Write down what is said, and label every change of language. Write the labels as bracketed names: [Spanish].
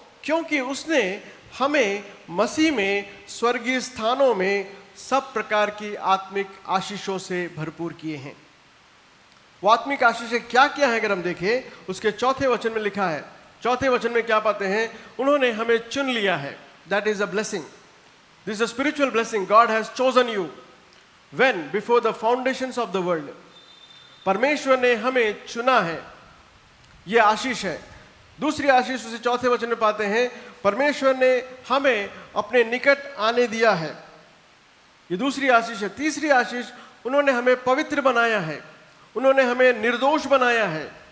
[Hindi] क्योंकि उसने हमें मसीह में स्वर्गीय स्थानों में सब प्रकार की आत्मिक आशीषों से भरपूर किए हैं। वो आत्मिक आशीषें क्या क्या है अगर हम देखें, उसके चौथे वचन में लिखा है। चौथे वचन में क्या पाते हैं? उन्होंने हमें चुन लिया है। [English] That is a blessing. This is a spiritual blessing. God has chosen you when before the foundations of the world. [Hindi] परमेश्वर ने हमें चुना है, ये आशीष है। दूसरी आशीष उसे चौथे वचन में पाते हैं, परमेश्वर ने हमें अपने निकट आने दिया है, ये दूसरी आशीष है। तीसरी आशीष, उन्होंने हमें पवित्र बनाया है, उन्होंने हमें निर्दोष बनाया है।